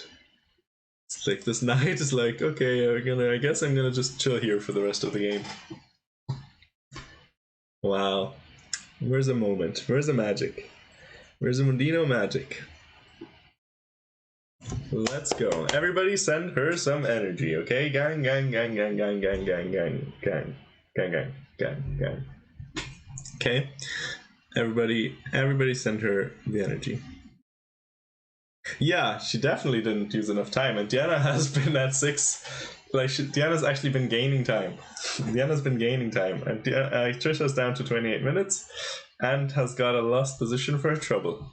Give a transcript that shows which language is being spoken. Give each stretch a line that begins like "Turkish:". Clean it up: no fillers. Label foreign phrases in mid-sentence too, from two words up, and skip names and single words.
English: It's like this knight is like, okay, I guess I'm gonna just chill here for the rest of the game. Wow. Where's the moment? Where's the magic? Where's the Mundino magic? Let's go. Everybody send her some energy, okay? Gang, gang, gang, gang, gang, gang, gang, gang, gang, gang, gang, gang, gang. Okay? Everybody send her the energy. Yeah, she definitely didn't use enough time, and Diana has been at 6. Like, Diana's actually been gaining time. Diana's been gaining time, and Trisha's down to 28 minutes and has got a lost position for trouble.